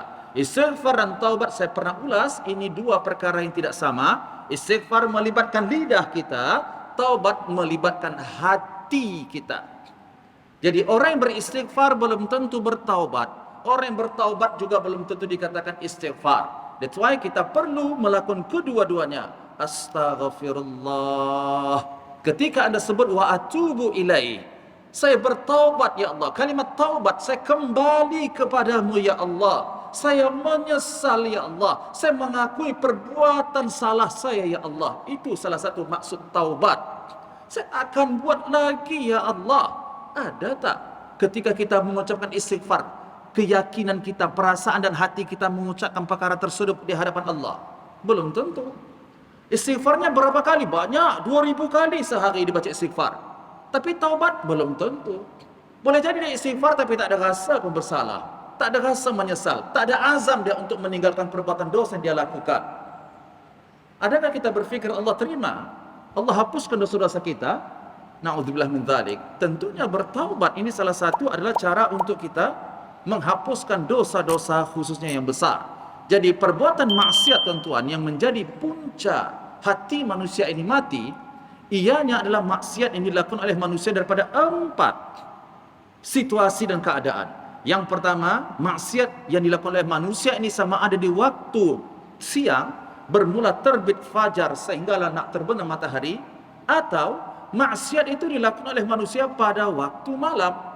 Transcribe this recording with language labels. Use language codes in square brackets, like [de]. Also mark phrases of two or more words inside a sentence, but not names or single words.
[ms] Istighfar dan taubat saya pernah ulas, ini 2 perkara yang tidak sama. Istighfar melibatkan lidah kita, taubat melibatkan hati kita. Jadi orang yang beristighfar belum tentu bertaubat. Orang yang bertaubat juga belum tentu dikatakan istighfar. [en] That's why [ms] kita perlu melakukan kedua-duanya. Astaghfirullah. Ketika anda sebut [ar] وأتوب إليه, [ms] saya bertaubat [ar] يا الله. [ms] Kalimat taubat, saya kembali kepadamu [ar] يا الله. [ms] Saya menyesal [ar] يا الله. [ms] Saya mengakui perbuatan salah saya [ar] يا الله. [ms] Itu salah satu maksud taubat. Saya akan buat lagi [ar] يا الله. [ms] Ada tak ketika kita mengucapkan istighfar, keyakinan kita, perasaan dan hati kita mengucapkan perkara tersebut di hadapan Allah? Belum tentu. Istighfarnya berapa kali? Banyak, 2000 kali sehari dibaca istighfar. Tapi taubat belum tentu. Boleh jadi dia istighfar tapi tak ada rasa pun bersalah, tak ada rasa menyesal, tak ada azam dia untuk meninggalkan perbuatan dosa yang dia lakukan. Adakah kita berfikir Allah terima? Allah hapuskan dosa-dosa kita? [ar] نعوذ بالله من ذلك. [ms] Tentunya bertaubat ini salah satu adalah cara untuk kita menghapuskan dosa-dosa khususnya yang besar. Jadi perbuatan maksiat tuan-tuan yang menjadi punca hati manusia ini mati, ianya adalah maksiat yang dilakukan oleh manusia daripada 4 situasi dan keadaan. Yang pertama, maksiat yang dilakukan oleh manusia ini sama ada di waktu siang, bermula terbit fajar sehinggalah nak terbenam matahari, atau maksiat itu dilakukan oleh manusia pada waktu malam.